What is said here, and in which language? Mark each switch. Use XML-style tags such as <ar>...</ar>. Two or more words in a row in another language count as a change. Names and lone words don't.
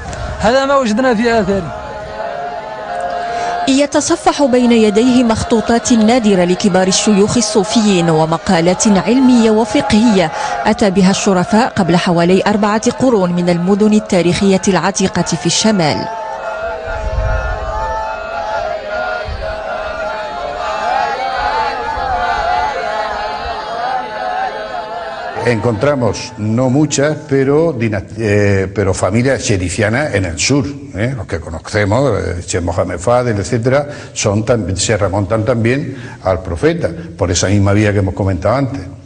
<ar>هذا ما وجدنا في آثاره. يتصفح بين يديه مخطوطات نادرة لكبار الشيوخ الصوفيين ومقالات علمية وفقهية أتى بها الشرفاء قبل حوالي 4 قرون من المدن التاريخية العتيقة في الشمال.</ar> <es>Encontramos no muchas, pero familias sherifianas en el sur. Los que conocemos, Sheikh Mohammed Fadel, etcétera, se remontan también al profeta, por esa misma vía que hemos comentado antes.</es>